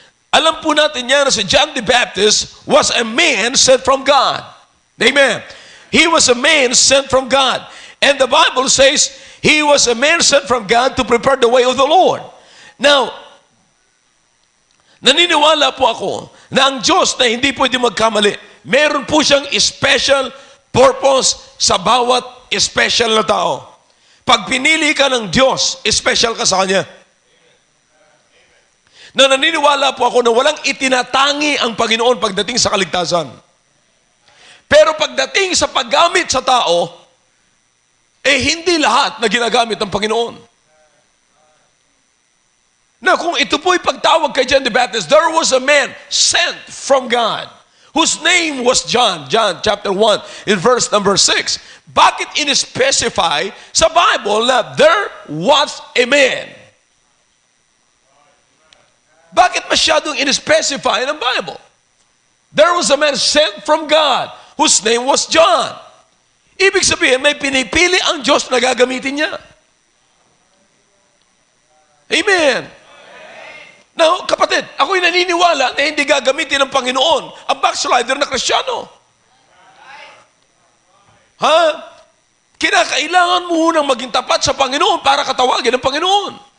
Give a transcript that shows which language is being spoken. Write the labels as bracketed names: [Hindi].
[Filipino] Alam po natin yan na si [English] John the Baptist was a man sent from God. Amen. He was a man sent from God. And the Bible says, he was a man sent from God to prepare the way of the Lord. [Filipino] Now, naniniwala po ako na ang Diyos na hindi pwede magkamali. Meron po siyang special purpose sa bawat special na tao. Pag pinili ka ng Diyos, special ka sa Kanya. Na naniniwala po ako na walang itinatangi ang Panginoon pagdating sa kaligtasan. Pero pagdating sa paggamit sa tao, hindi lahat na ginagamit ng Panginoon. Na kung ito po'y pagtawag kay [English] John the Baptist, there was a man sent from God whose name was John. John chapter 1 in verse number 6. [Filipino] Bakit in-specify sa Bible na [English] there was a man? [Filipino] Bakit masyadong in-specify ng Bible? [English] There was a man sent from God whose name was John. [Filipino] Ibig sabihin, may pinipili ang Diyos na gagamitin niya. Amen. Now, kapatid, ako'y naniniwala na hindi gagamitin ng Panginoon ang backslider na Kristiyano. Ha? Kinakailangan mo nang maging tapat sa Panginoon para katawagin ng Panginoon.